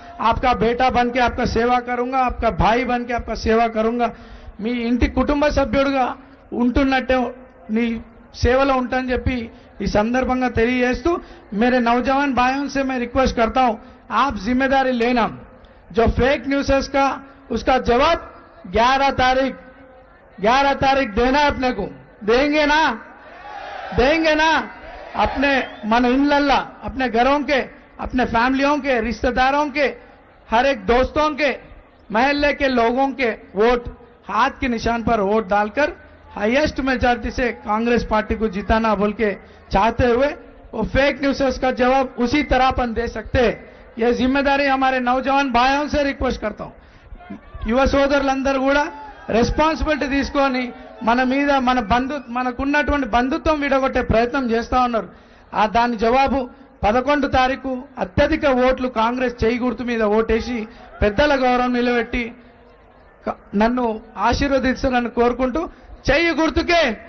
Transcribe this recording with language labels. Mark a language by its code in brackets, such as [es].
[hi] आपका बेटा बन के आपका सेवा करूंगा, आपका भाई बन के आपका सेवा करूंगा। [te] మీ ఇంటి కుటుంబ సభ్యుడిగా ఉంటున్నట్టే నీ సేవలో ఉంటానని చెప్పి ఈ సందర్భంగా తెలియజేస్తూ, [hi] मेरे नौजवान भाइयों से मैं रिक्वेस्ट करता हूं, आप जिम्मेदारी लेना। जो फेक न्यूज़ का उसका जवाब 11 तारीख देना है अपने को, देंगे ना? देंगे ना अपने मन इनल्ला अपने घरों के अपने फैमिलियों के रिश्तेदारों के हर एक दोस्तों के महल्ले के लोगों के वोट हाथ के निशान पर वोट डालकर हाईएस्ट मेजॉरिटी से कांग्रेस पार्टी को जिताना बोल के चाहते हुए वो फेक न्यूज़ का जवाब उसी तरह अपन दे सकते हैं। यह जिम्मेदारी हमारे नौजवान भाइयों से रिक्वेस्ट करता हूं। [te] యువ సోదరులందరూ కూడా రెస్పాన్సిబిలిటీ తీసుకొని మన మీద మనకున్నటువంటి బంధుత్వం విడగొట్టే ప్రయత్నం చేస్తా ఉన్నారు। దాని జవాబు 11 తారీఖు అత్యధిక ఓట్లు కాంగ్రెస్ చేయి గుర్తు మీద ఓటేసి పెద్దల గౌరవం నిలబెట్టి నన్ను ఆశీర్వదించాలని కోరుకుంటూ చెయ్యి గుర్తుకే